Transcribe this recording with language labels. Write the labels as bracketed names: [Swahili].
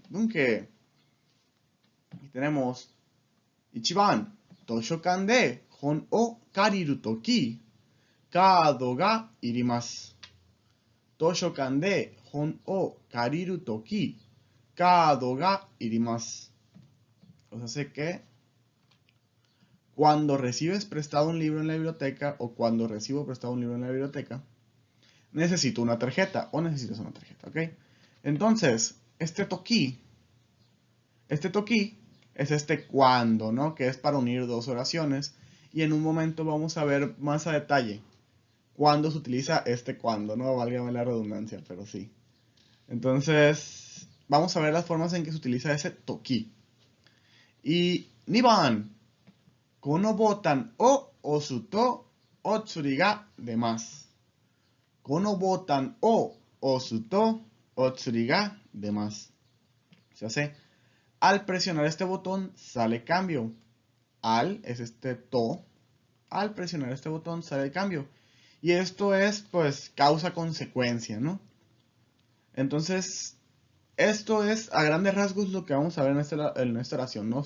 [Spanish] Y tenemos [Japanese] 1番、図書館で本を借りるとき、カードがいります。図書館で本を借りるとき、カードがいります。 [Spanish] O sea que cuando recibes prestado un libro en la biblioteca o cuando recibo prestado un libro en la biblioteca, necesito una tarjeta o necesitas una tarjeta, ¿ok? Entonces, este toki es este cuando, ¿no? Que es para unir dos oraciones. Y en un momento vamos a ver más a detalle cuándo se utiliza este cuando, ¿no? Válgame la redundancia, pero sí. Entonces, vamos a ver las formas en que se utiliza ese toki. Y [Japanese] 2番、このボタンを押すとお釣りが出ます。このボタンを押すとお釣りが出ます。 [Spanish] Se hace, al presionar este botón sale cambio. Al es este to. Al presionar este botón sale el cambio. Y esto es, pues, causa-consecuencia, ¿no? Entonces, esto es a grandes rasgos lo que vamos a ver en esta oración, ¿no?